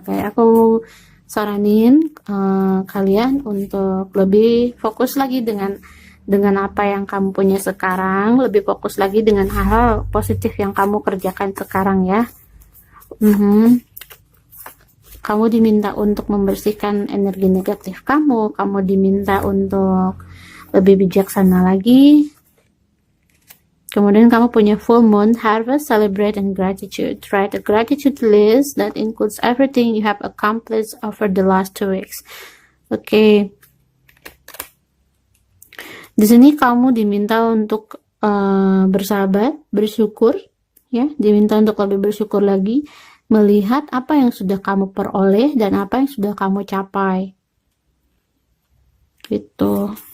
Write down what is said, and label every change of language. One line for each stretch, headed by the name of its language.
Indonesian: Kayak aku saranin kalian untuk lebih fokus lagi dengan apa yang kamu punya sekarang, lebih fokus lagi dengan hal-hal positif yang kamu kerjakan sekarang ya. Kamu diminta untuk membersihkan energi negatif kamu diminta untuk lebih bijaksana lagi. Kemudian kamu punya
English: full moon, harvest, celebrate, and gratitude. Write a gratitude list that includes everything you have accomplished over the last 2 weeks. Oke.
Indonesian: Di sini kamu diminta untuk bersahabat, bersyukur, ya. Diminta untuk lebih bersyukur lagi, melihat apa yang sudah kamu peroleh dan apa yang sudah kamu capai. Gitu.